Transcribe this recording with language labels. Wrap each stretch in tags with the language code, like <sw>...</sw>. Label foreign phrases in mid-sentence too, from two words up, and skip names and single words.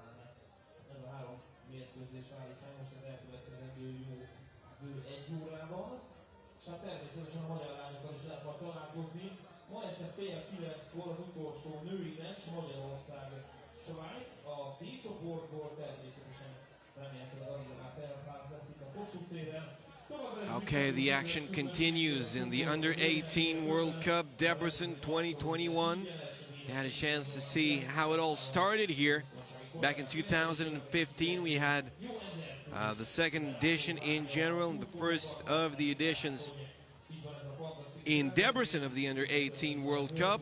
<hu>Ez a 3 mérkőzés válik meg most az elkövetkezendő jó 1 órában. És hát természetesen a magyar lányokkal is lehet majd találkozni. Ma este fél 9-kor az utolsó női meccs Magyarország Svájc, a D csoportból természetesen remélhetőleg Angelát Elfáz lesz itt a Kossuth téren.</hu> <en>Okay, the action continues in the Under-18 World Cup, Debrecen 2021. You had a chance to see how it all started here. Back in 2015, we had the second edition in general, and the first of the editions in Debrecen of the Under-18 World Cup.</en>